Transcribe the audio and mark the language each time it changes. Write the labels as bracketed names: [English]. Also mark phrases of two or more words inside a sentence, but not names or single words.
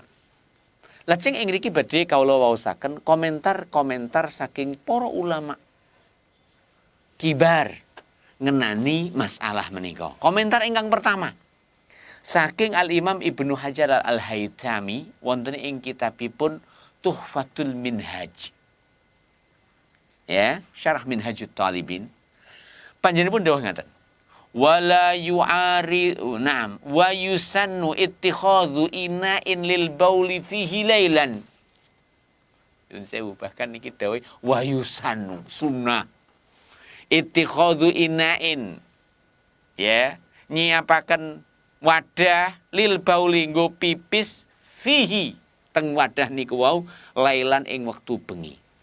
[Javanese] Lajeng ing mriki badhe kawula waosaken komentar-komentar saking para ulama kibar ngenani masalah menika. Komentar ingkang pertama saking Al-Imam Ibnu Hajar Al-Haytami wonten ing kitabipun Tuhfatul Minhaj. Ya, Syarah Minhajut Talibin. Panjenenganipun dawuh ngaten. [Arabic] ولا يعاري نعم ويسن اتخاذ إناء للبول فيه ليلا. [Javanese] Yun sewu bahkan niki dawuh [Arabic] ويسن [Javanese] sunnah. [Arabic] اتخاذ إناء. [Javanese] Ya, nyiapaken wadah [Arabic] للبول [Javanese] nggo pipis fihi teng wadah niku wau lailan ing wektu bengi.